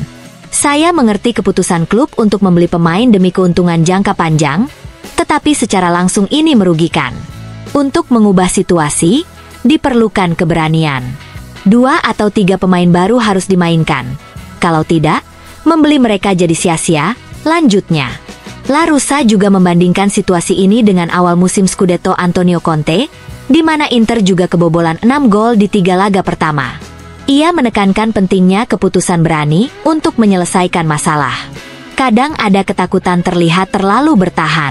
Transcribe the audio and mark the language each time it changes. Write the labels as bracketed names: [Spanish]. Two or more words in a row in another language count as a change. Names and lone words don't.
[Indonesian] Saya mengerti keputusan klub untuk membeli pemain demi keuntungan jangka panjang, tetapi secara langsung ini merugikan. Untuk mengubah situasi, diperlukan keberanian. 2 atau 3 pemain baru harus dimainkan. Kalau tidak, membeli mereka jadi sia-sia. Lanjutnya, La Russa juga membandingkan situasi ini dengan awal musim Scudetto Antonio Conte, di mana Inter juga kebobolan 6 gol di 3 laga pertama. Ia menekankan pentingnya keputusan berani untuk menyelesaikan masalah. Kadang ada ketakutan terlihat terlalu bertahan.